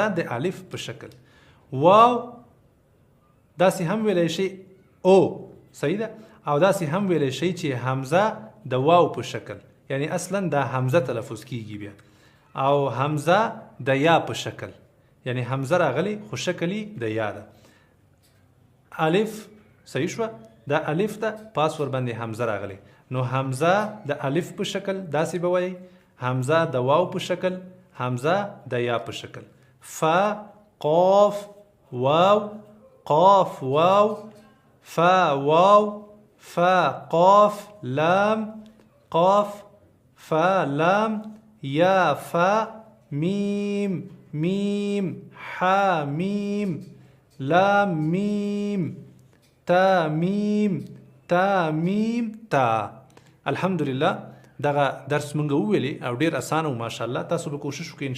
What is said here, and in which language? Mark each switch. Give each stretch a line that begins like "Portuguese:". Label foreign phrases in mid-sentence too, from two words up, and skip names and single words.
Pashto: د الف په شکل واو داسې هم ویلی شي او صحیح ده او داسې هم ویلی شي چې حمزه د واو په شکل یعنی اصلا دا حمزه تلفظ کیږي بیا او حمزه د یا په شکل یعنی حمزه راغلی خو شکلی د یا ده الف صحیح شو دا الف ده پاس ور باندې حمزه راغلی نو حمزه د الف په شکل داسې به وایي حمزه د واو په شکل حمزه د یا په شکل فا قاف واو قاف واو فا واو فا قاف لام قاف فا لام یا فا میم میم حا میم لام میم تا میم تا میم تا الحمدلله دغه درس مونږ وویلی او ډیر اسانه و ماشاءالله تاسو به کوشش وکړئ ان